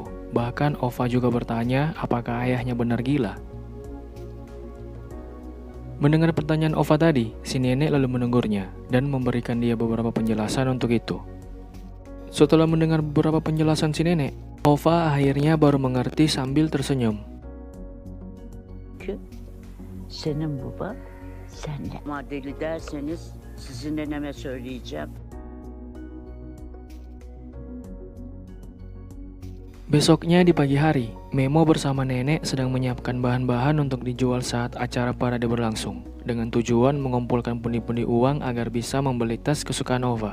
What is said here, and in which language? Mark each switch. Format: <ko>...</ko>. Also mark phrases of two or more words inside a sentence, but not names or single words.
<id>Bahkan Ova juga bertanya apakah ayahnya benar gila. Mendengar pertanyaan Ova tadi, si nenek lalu menegurnya dan memberikan dia beberapa penjelasan untuk itu. Setelah mendengar beberapa penjelasan si nenek, Ova akhirnya baru mengerti sambil tersenyum.</id> <tr>Senin baba, senle. Ama deli derseniz sizin neneme söyleyeceğim.</tr> <id>Besoknya di pagi hari, Memo bersama nenek sedang menyiapkan bahan-bahan untuk dijual saat acara parade berlangsung, dengan tujuan mengumpulkan pundi-pundi uang agar bisa membeli tas kesukaan Ova.</id>